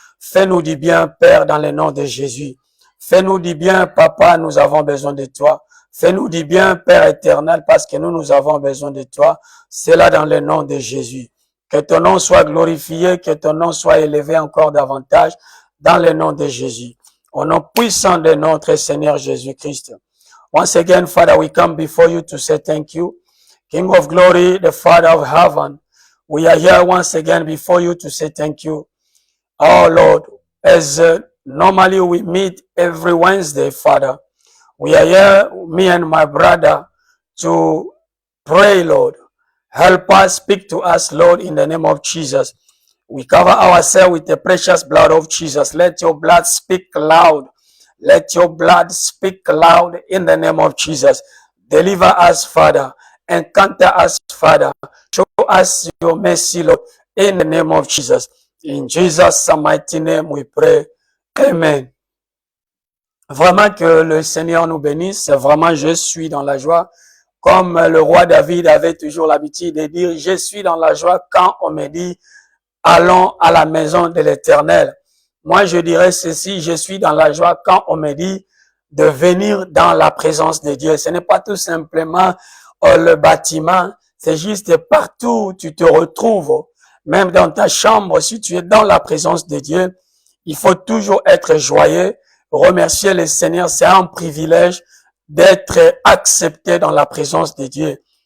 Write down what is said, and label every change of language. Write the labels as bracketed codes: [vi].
[fr] Fais-nous du bien, Père, dans le nom de Jésus. Fais-nous du bien, Papa, nous avons besoin de toi. Fais-nous du bien, Père éternel, parce que nous avons besoin de toi. C'est là dans le nom de Jésus. Que ton nom soit glorifié, que ton nom soit élevé encore davantage dans le nom de Jésus. Au nom puissant de notre Seigneur Jésus-Christ. [en] Once again, Father, we come before you to say thank you. King of glory, the Father of heaven, we are here once again before you to say thank you. Oh Lord, as normally we meet every Wednesday, Father, we are here, me and my brother, to pray, Lord. Help us, speak to us, Lord, in the name of Jesus. We cover ourselves with the precious blood of Jesus. Let your blood speak loud. Let your blood speak loud in the name of Jesus. Deliver us, Father. Encounter us, Father. Show us your mercy, Lord, in the name of Jesus. In Jesus' mighty name we pray. Amen. [fr] Vraiment que le Seigneur nous bénisse. Vraiment, je suis dans la joie. Comme le roi David avait toujours l'habitude de dire, je suis dans la joie quand on me dit, allons à la maison de l'Éternel. Moi, je dirais ceci, je suis dans la joie quand on me dit de venir dans la présence de Dieu. Ce n'est pas tout simplement le bâtiment, c'est juste partout où tu te retrouves, même dans ta chambre, si tu es dans la présence de Dieu, il faut toujours être joyeux, remercier le Seigneur, c'est un privilège d'être accepté dans la présence de Dieu.